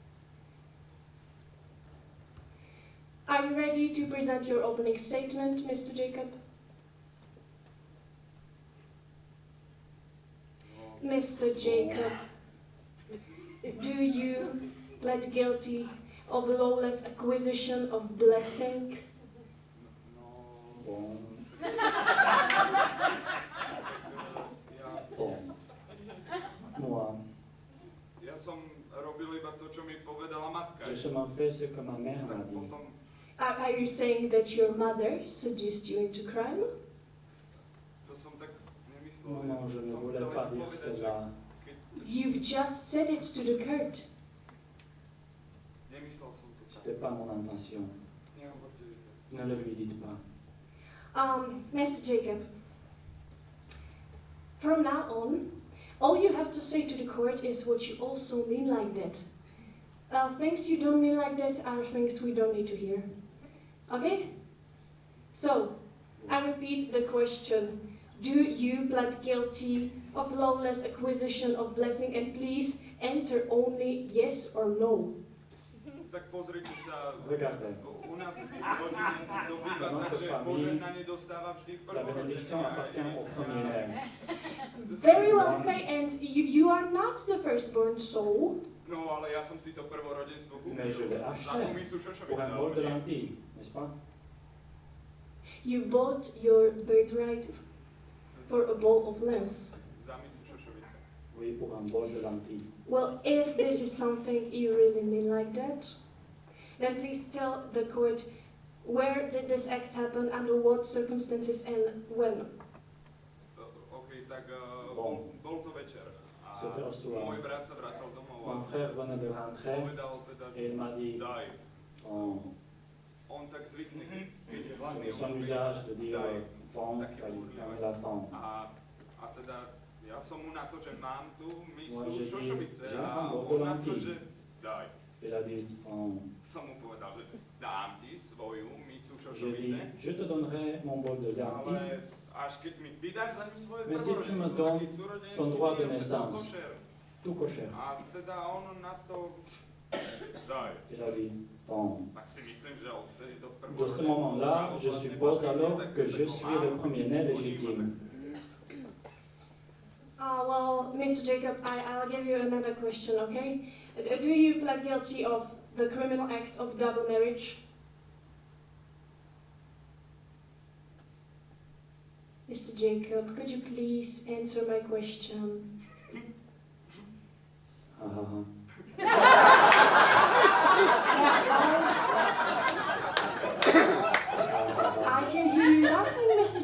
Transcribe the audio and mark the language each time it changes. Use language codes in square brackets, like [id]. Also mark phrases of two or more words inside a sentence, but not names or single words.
[en] Are you ready to present your opening statement, Mr. Jacob? Mr. Jacob, do you plead guilty of lawless acquisition of blessing? [fr] Bon. Moi, [sk] Ja som robil iba to, čo mi povedala matka. [fr] j'ai seulement fait ce que ma mère m'a [sk] Tak [fr] dit. [sk] potom [en] Are you saying that your mother seduced you into crime? [sk] to som tak nemyslel. [fr] Non, non, je ne [sk] Som [fr] voulais [sk] chcel [fr] pas [sk] iba [fr] dire [sk] povedať, že [fr] cela. [sk] keď [en] You've just said it to the Kurt. [sk] nemyslel som to tak. [fr] C'était pas mon intention. [sk] Nehovorte, že [fr] Ne le lui dites pas. [en] Mr. Jacob, from now on, all you have to say to the court is what you also mean like that. Things you don't mean like that are things we don't need to hear. Okay? So, I repeat the question. Do you plead guilty of lawless acquisition of blessing? And please answer only yes or no. [sk] Tak pozrite sa, [fr] Regardez. [sk] u nás v rodine to býva tak, že požehnanie dostáva vždy v [fr] La bénédiction appartient au premier-né. [en] Very well say, and you are not the firstborn, so... [sk] No, ale ja som si to prvorodenstvo [fr] Mais je [sk] kúpil. [fr] l'ai [sk] Za tú [fr] acheté [sk] misu Šošovice. [fr] pour un bol de lentilles, n'est-ce pas? [en] You bought your birthright for a bowl of lentils. [sk] Za misu Šošovice. [fr] Oui, pour un bol de lentilles. [en] Well, if this is something you really mean like that, then please tell the court where did this act happen, under what circumstances, and when. [sk] OK, tak [fr] Bon. [sk] bol to večer. A [fr] C'était au soir. [sk] môj brat sa vracal domov [fr] Mon [sk] a [fr] frère venait de rentrer [sk] povedal teda, [fr] et il m'a dit, [sk] daj. On tak zvykne, keď je hladný. [fr] c'est son usage de dire vent quand il a faim. [sk] A teda ja som mu na to, že mám tu [fr] Moi, [sk] misu [fr] j'ai dit, [sk] Šošovice [fr] j'ai [sk] a [fr] un bol de [sk] on na to, [fr] lentilles. [sk] že daj. [fr] Il a dit, [sk] Som mu povedal, že dám ti svoju misu [fr] j'ai dit, [sk] Šošovice, [fr] je te donnerai mon bol de lentilles, [sk] ale až keď mi ty dáš za ňu svoje [fr] mais si tu me [sk] prvorodenstvo, [fr] donnes [sk] taký súrodenec, [fr] ton droit de [sk] je [fr] naissance, [sk] košer. [fr] tout cocher. [sk] A teda on na to daj. [fr] Il a dit, [sk] Tak si myslím, že odtedy to [fr] de ce moment-là, je suppose alors que je suis le premier-né légitime. [en] Well, Mr. Jacob, I'll give you another question, okay? Do you plead guilty of the criminal act of double marriage? Mr. Jacob, could you please answer my question? I can hear you laughing, Mr.